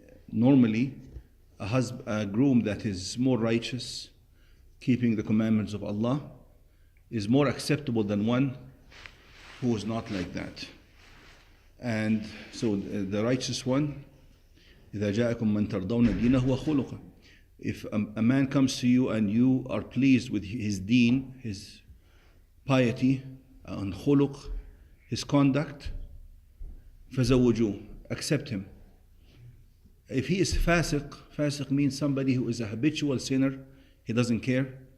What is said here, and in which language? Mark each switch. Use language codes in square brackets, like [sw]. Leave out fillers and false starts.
[en] Normally, a groom that is more righteous, keeping the commandments of Allah, is more acceptable than one who is not like that. And so the righteous one, [ar] إِذَا جَاءَكُم مَّن تَرْضَوْنَ دِينَهُ وَخُلُقَهُ. [en] If a man comes to you and you are pleased with his deen, his piety, and khuluq, his conduct, [ar] فَزَوُّجُوهُ, [en] accept him. If he is fasiq means somebody who is a habitual sinner, he doesn't care.